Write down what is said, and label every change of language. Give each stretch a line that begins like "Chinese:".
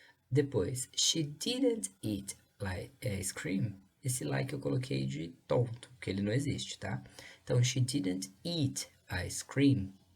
English: Depois, she didn't eat like ice cream.
Portuguese: Esse like eu coloquei de tonto, porque ele não existe, tá?
English: Então, she didn't eat ice cream.